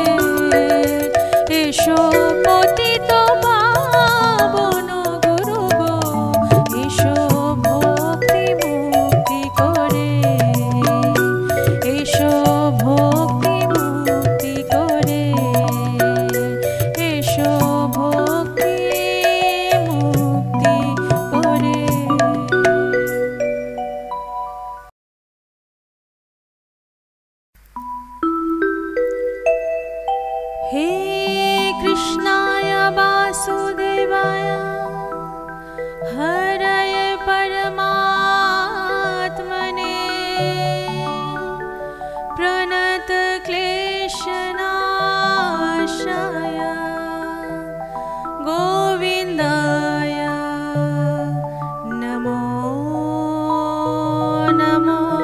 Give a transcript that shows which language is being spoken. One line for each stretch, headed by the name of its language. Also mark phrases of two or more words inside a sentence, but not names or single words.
Bangla: এসো পতিত পাবন গুরু গো, এসো ভক্তি মুক্তি করে। এসো ভক্তি মুক্তি করে। এসো ভক্তি মুক্তি করে।
Sanskrit: हे कृष्णाय वासुदेवाय हरय परमात्मने प्रणत क्लेशनाशाय गोविन्दाय नमो नमो।